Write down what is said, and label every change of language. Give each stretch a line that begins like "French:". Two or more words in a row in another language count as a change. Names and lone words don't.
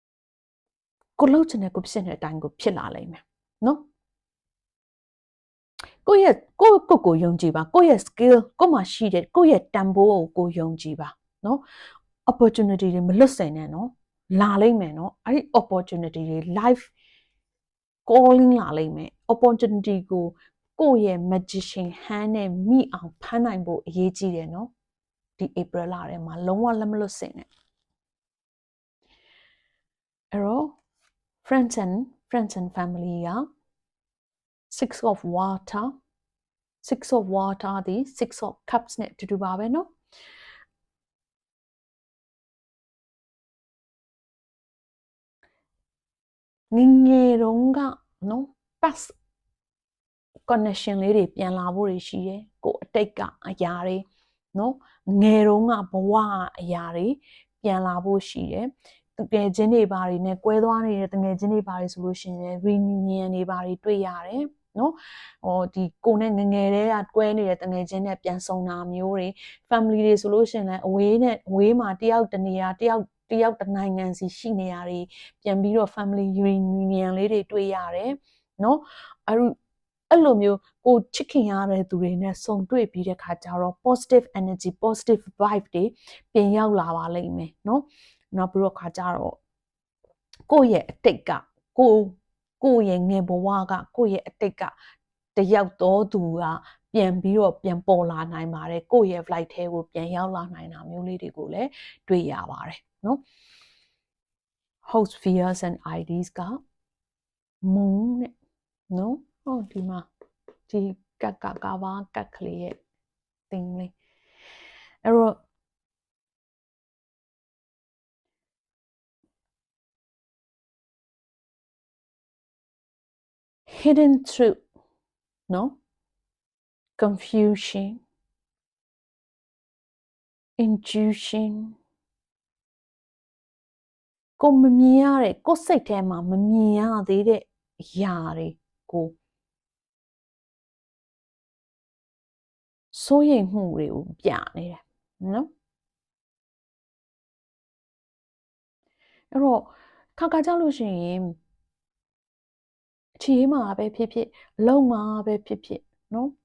Burmese: ကိုလှုပ်ချင်တဲ့ကိုဖြစ်တဲ့အတိုင်းကိုဖြစ်လာလိမ့်မယ်နော်ကိုယ့်ကိုယုံကြည်ပါကိုယ့်ရဲ့ skill ကိုယ့်မှာရှိတဲ့ကိုယ့်ရဲ့တန်ဖိုးကိုယုံကြည်ပါနော် opportunity တွေမလွတ်စေနဲ့နော်လာလိမ့်မယ်နော်အဲ့ဒီ opportunity တွေ
English: life calling
Burmese: လာလိမ့်မယ် opportunity ကိုယ့်ရဲ့
English: magician hand
Burmese: နဲ့မိအောင်ဖမ်းနိုင်ဖို့အရေးကြီးတယ်နော်ဒီ April လထဲမှာလုံးဝလက်မလွတ်စေနဲ့ အဲ့တော့
English: friends and family
Burmese: က
English: six of water
Burmese: ဒီ
English: six of cups
Burmese: နဲ့တူတူပါပဲနော် ငယ်တုန်းကနော်
English: past connection
Burmese: လေးတွေပြန်လာဖို့ရှိတယ်ကိုအတိတ်ကအရာတွေနော်ငယ်တုန်းကဘဝအရာတွေပြန်လာဖို့ရှိတယ်တက ယ်ချင်းတွေဘာတွေနဲ့ကွဲသွားနေတဲ့တကယ်ချင်းတွေဘာတွေဆိုလို့ရှိရင် reunion တွေဘာတွေတွေ့ရတယ်နော်ဒီကိုနဲ့ငငယ်တဲ့ကကွဲနေတဲ့တငယ်ချင်းနဲ့ပြန်ဆုံတာမျိုးတွေ family တွေဆို လို့ရှိရင်လည်းအဝေးမှာတယောက်တနေရာတယောက်တနိုင်ငံစီရှိနေရတွေပြန်ပြီးတော့
English: family reunion
Burmese: လေးတွေတွေ့ရတယ်နော်အဲ့လိုမျိုးကိုချ စ်ခင်ရတဲ့သူတွေနဲ့ဆုံတွေ့ပြီးတဲ့ခါကျတော့
English: positive energy positive vibe
Burmese: တွေပြန်ရောက်လာပါလိမ့်မယ်နော် နောက်ပြီးတော့ခါကျတော့ကိုယ့်ရဲ့အတိတ်ကကိုယ့်ရဲ့ငယ်ဘဝကကိုယ့်ရဲ့အတိတ်ကတယောက်တော်သူကပြန်ပြီးတော့ပြန်ပေါ်လာနိုင်ပါတယ်ကိုယ့်ရဲ့ flight ထဲကိုပြန်ရောက်လာနိုင်တာမျိုးလေးတွေကိုလည်းတွေ့ရပါတယ်နော်
English: host fears and IDs
Burmese: က moon နဲ့နော်ဒီမှာဒီကဘာကတ်ကလေးရဲ့thing လေးအဲ့တော့
English: hidden truth
Burmese: နော်
English: confusion intuition
Burmese: ကိုမမြင်ရတဲ့ကိုစိတ်ထဲမှာမမြင်ရသေးတဲ့အရာတွေကို စိုးရိမ်မှုတွေကိုပြနေတယ်နော်အဲ့တော့ခါကြလို့ရှိရင်ခြေမှာပဲဖြစ်ဖြစ်လုံမှာပဲဖြစ်ဖြစ်နော်